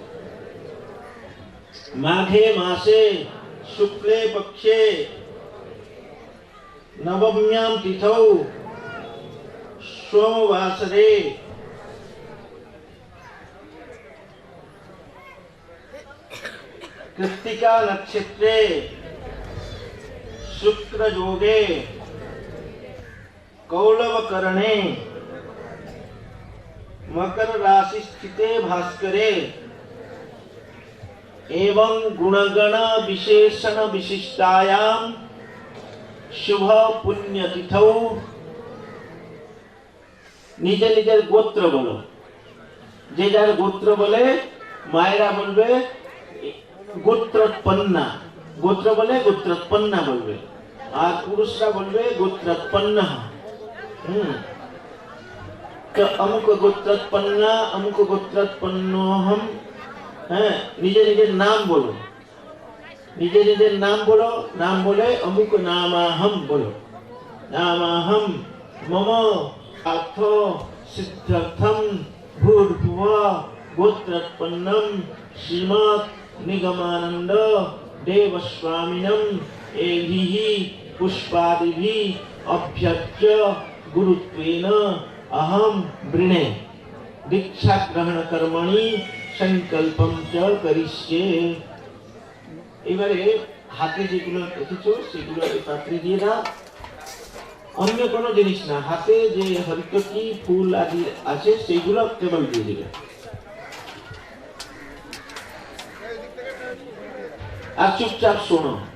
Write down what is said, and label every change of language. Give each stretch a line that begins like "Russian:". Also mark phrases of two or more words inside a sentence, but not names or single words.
Sanskrit: माघे मासे शुक्ले पक्षे नवम्यां तिथौ सोमवासरे कृत्तिका नक्षत्रे शुक्र योगे कौलवकरणे मकर राशि स्थिते भास्करे एवं गुणगण विशेषण विशिष्टायां शुभ पुण्य तिथौ
Bangla: নিজে নিজের গোত্র বলো যে যার গোত্র বলে মেয়েরা বলবে গোত্রোৎপন্না গোত্র বলে গোত্রোৎপন্না বলবে আর পুরুষরা বলবে গোত্রোৎপন্ন तो
Sanskrit: अमुक गोत्रोत्पन्ना अमुक गोत्रोत्पन्नोहम
Bangla: हैं নিজে নিজে নাম বলো নিজে নিজে নাম বলো নাম বলে
Sanskrit: अमुक नामाहम बोलो नामाहम मम अर्थो सिद्ध्यर्थम भूर्भुवः गोत्रोत्पन्नम श्रीमत् निगमानंद देवस्वामिनम एभिः पुष्पादिभिः अभ्यर्च्य गुरुत्वेन अहम वृणे दीक्षा ग्रहण कर्मणि संकल्पम च करिष्ये।
Bangla: এবারে হাতে যেগুলো দেখেছো সেগুলো এই পাত্রে দিয়ে দাও, অন্য কোনো জিনিস না, হাতে যে হরিতকি ফুল আদি আছে সেগুলো কেবল দিয়ে দিবে। আর চুপচাপ শোনো।